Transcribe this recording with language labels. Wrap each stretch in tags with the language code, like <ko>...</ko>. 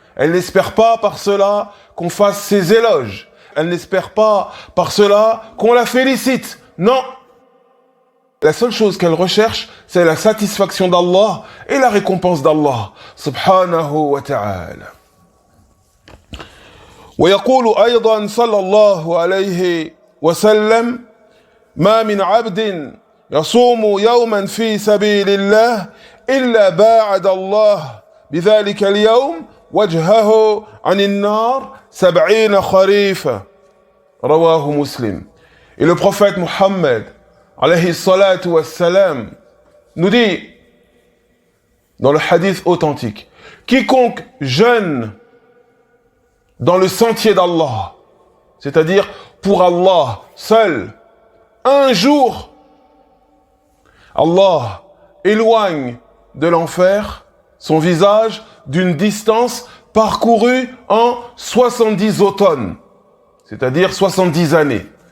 <fr>Elle n'espère pas par cela qu'on fasse ses éloges. Elle n'espère pas par cela qu'on la félicite. Non. La seule chose qu'elle recherche, c'est la satisfaction d'Allah et la récompense d'Allah subhanahu wa ta'ala.</fr> <ar>ويقول أيضا صلى الله عليه وسلم ما من عبد يصوم يوما في سبيل الله إلا باعد الله بذلك اليوم وجهه عن النار 70 خريفا رواه مسلم.</ar> <fr>Et le prophète Mohammed alayhi salatu wassalam nous dit dans le hadith authentique, quiconque jeûne dans le sentier d'Allah, c'est-à-dire pour Allah seul, un jour, Allah éloigne de l'enfer son visage d'une distance parcourue en 70 automnes, c'est-à-dire 70 années.</fr>